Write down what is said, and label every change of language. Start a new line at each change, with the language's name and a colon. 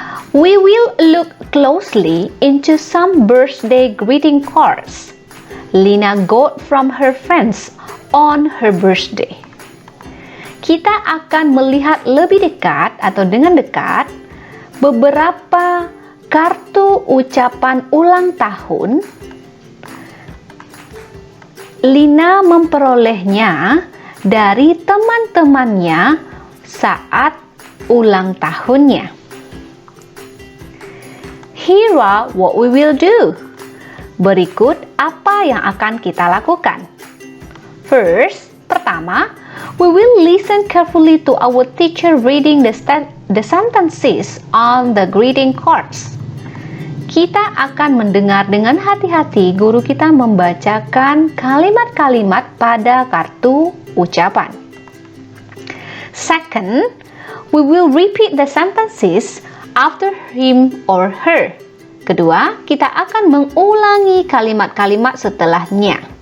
English: We will look closely into some birthday greeting cards Lina got from her friends on her birthday.
Indonesian: Kita akan melihat lebih dekat atau dengan dekat beberapa kartu ucapan ulang tahun Lina memperolehnya dari teman-temannya saat ulang tahunnya.
English: Here are what we will do.
Indonesian: Berikut apa yang akan kita lakukan.
English: First, pertama, we will listen carefully to our teacher reading the sentences on the greeting cards.
Indonesian: Kita akan mendengar dengan hati-hati guru kita membacakan kalimat-kalimat pada kartu ucapan.
English: Second, we will repeat the sentences after him or her.
Indonesian: Kedua, kita akan mengulangi kalimat-kalimat setelahnya.